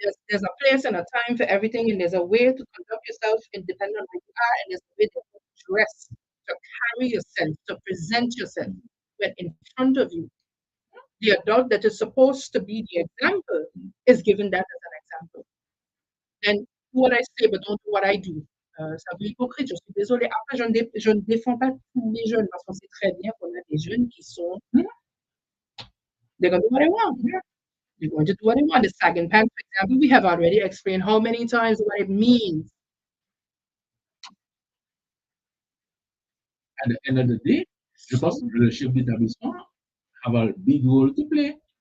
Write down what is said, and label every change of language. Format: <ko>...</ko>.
<en>There's a place and a time for everything, and there's a way to conduct yourself independent of who you are, and there's a way to dress, to carry yourself, to present yourself. When in front of you, the adult that is supposed to be the example is given that as an example. Then do what I say, but don't do what I do.</en> <fr>Ça veut hypocrite, je suis désolée. Après, je ne défends pas tous les jeunes parce qu'on sait très bien qu'on a des jeunes qui sont.</fr> <en>They're going to do what they want. They're going to do what they want. The sagging pants, for example, we have already explained how many times what it means. At the end of the day, the chef d'établissement have a big role to play.</en>